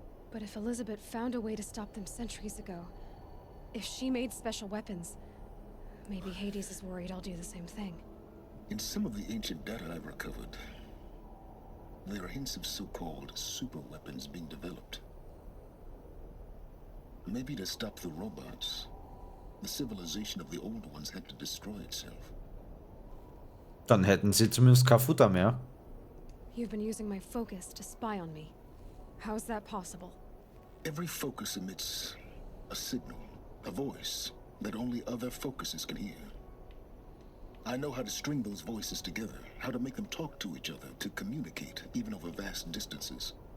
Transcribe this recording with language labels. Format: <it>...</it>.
<en>But if Elizabeth found a way to stop them centuries ago, if she made special weapons, maybe Hades is worried I'll do the same thing. In some of the ancient data I've recovered, there are hints of so-called super weapons being developed. Maybe to stop the robots, the civilization of the old ones had to destroy itself.</en> <de>Dann hätten sie zumindest kein Futter mehr.</de> <en>You've been using my focus to spy on me. How's that possible? Every focus emits a signal, a voice that only other focuses can hear. I know how to string those voices together, how to make them talk to each other, to communicate, even over vast distances.</en>